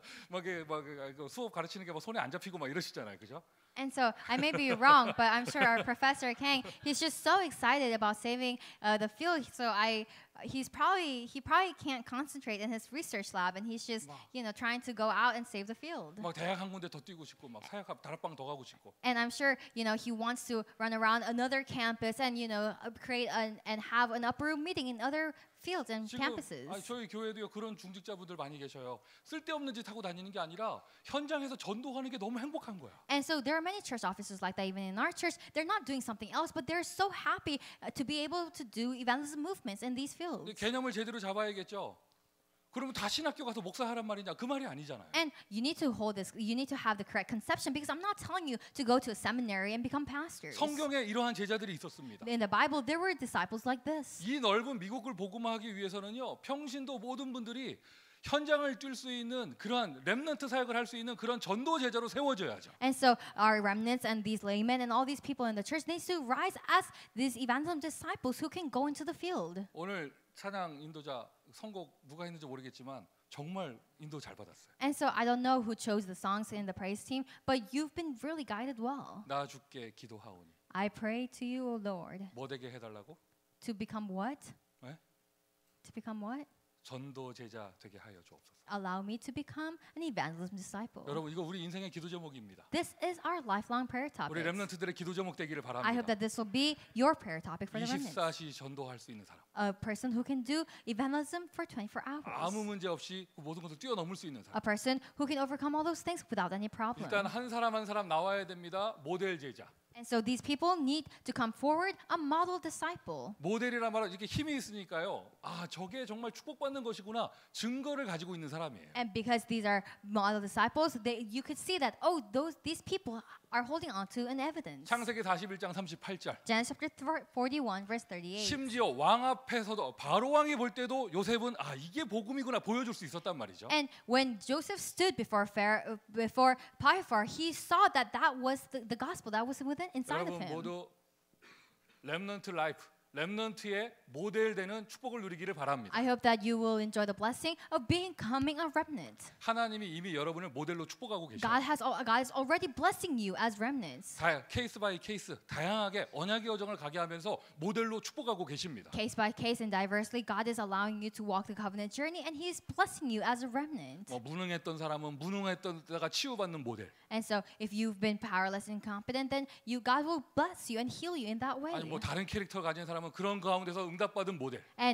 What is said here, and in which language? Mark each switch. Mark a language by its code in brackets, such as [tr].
[ko] 막 수업 가르치는 게 막 손에 안 잡히고 막 이러시잖아요, 그죠? [en] And so I may be wrong, but I'm sure our professor Kang, he's just so excited about saving the field. So he probably can't concentrate in his research lab, and he's just trying to go out and save the field. [ko] 막 대학 한 군데 더 뛰고 싶고, 막 사역 다락방 더 가고 싶고. [en] And I'm sure he wants to run around another campus and create and have an upper room meeting in other fields and campuses. [ko] 저희 교회도요 그런 중직자분들 많이 계셔요. 쓸데없는 짓 하고 다니는 게 아니라 현장에서 전도하는 게 너무 행복한 거야. [en] And so there are many church officers like that even in our church. They're not doing something else, but they're so happy to be able to do evangelism movements in these fields. [ko] 개념을 제대로 잡아야겠죠. 그러면 다 신학교 가서 목사하란 말이냐? 그 말이 아니잖아요. [en] And you need to hold this. You need to have the correct conception because I'm not telling you to go to a seminary and become pastors. [ko] 성경에 이러한 제자들이 있었습니다. [en] In the Bible, there were disciples like this. [ko] 이 넓은 미국을 복음화하기 위해서는요, 평신도 모든 분들이 현장을 뛸 수 있는 그러한 렘넌트 사역을 할 수 있는 그런 전도 제자로 세워져야죠. [en] And so our remnants and these laymen and all these people in the church needs to rise as these evangelism disciples who can go into the field. [ko] 오늘 찬양 인도자 선곡 누가 했는지 모르겠지만 정말 인도 잘 받았어요. [en] And so I don't know who chose the songs in the praise team, but you've been really guided well. [ko] 나 주께 기도하오니. [en] I pray to you, O Lord. [ko] 뭐 되게 해달라고? [en] To become what? [ko] 네? [en] To become what? [ko] 전도 제자 되게 하여 주옵소서. [en] Allow me to become an evangelism disciple. [ko] 여러분 이거 우리 인생의 기도 제목입니다. [en] This is our lifelong prayer topic. [ko] 렘넌트들의 기도 제목 되기를 [en] I hope [ko] 바랍니다. [en] that this will be your prayer topic for the remnants. [ko] 24시 전도할 수 있는 사람. [en] A person who can do evangelism for 24 hours. [ko] 아무 문제 없이 그 모든 것을 뛰어넘을 수 있는 사람. [en] A person who can overcome all those things without any problem. [ko] 일단 한 사람 한 사람 나와야 됩니다. 모델 제자. [en] And so these people need to come forward, a model disciple. [ko] 모델이란 말은 이렇게 힘이 있으니까요. 아, 저게 정말 축복받는 것이구나. 증거를 가지고 있는 사람이에요. [en] And because these are model disciples, you could see that these people are holding on to an evidence. [ko] 창세기 41장 38절. [en] Genesis chapter 41 verse 38. [ko] 심지어 왕 앞에서도 바로 왕이 볼 때도 요셉은 아, 이게 복음이구나 보여줄 수 있었단 말이죠. [en] And when Joseph stood before Potiphar, he saw that was the gospel that was inside of [ko] 여러분 [en] him. [ko] 모두 렘넌트 라이프, 렘넌트의 모델되는 축복을 누리기를 바랍니다. [en] I hope that you will enjoy the blessing of becoming a remnant. [ko] 하나님이 이미 여러분을 모델로 축복하고 계셔요. [en] God is already blessing you as remnants. [ko] 케이스 바이 케이스 다양하게 언약의 여정을 가게 하면서 모델로 축복하고 계십니다. [en] Case by case and diversely, God is allowing you to walk the covenant journey, and He is blessing you as a remnant. [ko] 무능했던 사람은 무능했던 데다가 치유받는 모델. [en] And so, if you've been powerless and incompetent, then God will bless you and heal you in that way. [ko] 아니 다른 캐릭터 가진 사람은 그런 가운데서 응답받은 모델.